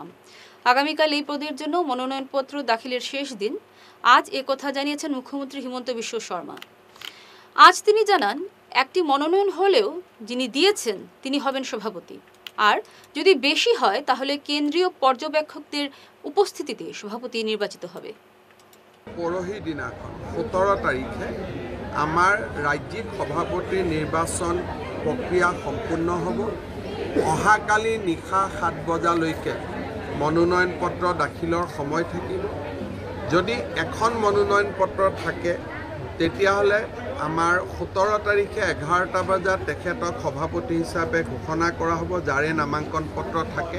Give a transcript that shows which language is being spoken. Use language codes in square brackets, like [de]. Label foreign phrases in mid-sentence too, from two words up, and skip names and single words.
[bn] আগামীকাল এই পদের জন্য মনোনয়নপত্র দাখিলের শেষ দিন। আজ একথা জানিয়েছেন মুখ্যমন্ত্রী হিমন্ত বিশ্ব শর্মা। আজ তিনি জানান, একটি মনোনয়ন হলেও যিনি দিয়েছেন তিনি হবেন সভাপতি, আর যদি বেশি হয় তাহলে কেন্দ্রীয় পর্যবেক্ষকদের উপস্থিতিতে সভাপতি নির্বাচিত হবে। [as] পৰহি দিনাখন 17 তাৰিখে আমাৰ ৰাজ্যিক সভাপতিৰ নিৰ্বাচন প্ৰক্ৰিয়া সম্পূৰ্ণ হ'ব। অহাকালি নিশা 7 বজালৈকে মনোনয়ন পত্ৰ দাখিলৰ সময় থাকিব। যদি এখন মনোনয়ন পত্ৰ থাকে তেতিয়াহ'লে আমাৰ 17 তাৰিখে 11টা বজাত তেখেতক সভাপতি হিচাপে ঘোষণা কৰা হ'ব, যাৰে নামাংকন পত্ৰ থাকে।